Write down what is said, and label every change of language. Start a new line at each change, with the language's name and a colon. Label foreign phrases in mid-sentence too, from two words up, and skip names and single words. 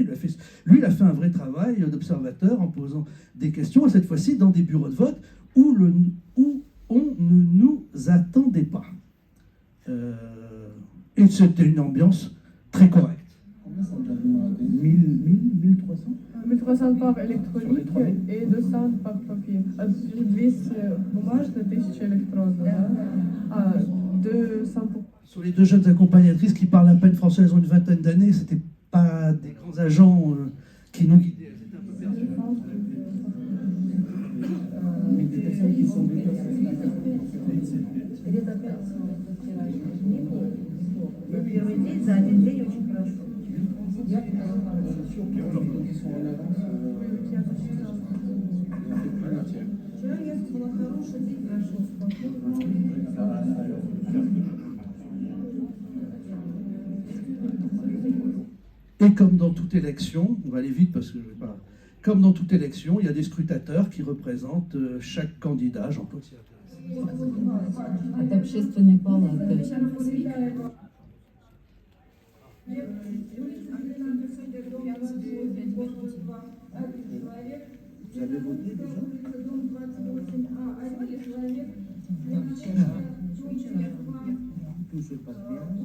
French: Il a fait un vrai travail d'observateur en posant des questions, et cette fois-ci dans des bureaux de vote où on ne nous attendait pas. Et c'était une ambiance très correcte. 1300 1300 par électronique et 200 par papier.
Russian: 200 бумажных, 1000 электронных.
French: Да? 200 pour... Sur les deux jeunes accompagnatrices qui parlent à peine français, elles ont une vingtaine d'années, c'était pas des grands agents qui nous guidaient. C'était un peu perdu. Mais des personnes qui sont déplacées.
Russian: Первый день за один день очень хорошо.
French: Qui sont en avance.
Russian: Вчера я была хороший день, прошел спокойно.
French: Et comme dans toute élection, on va aller vite parce que je vais pas. Comme dans toute élection, il y a des scrutateurs qui représentent chaque candidat. Jean-Claude s'y intéresse.
Russian: От общественной палаты.
French: Vous avez voté déjà? Tout se passe bien.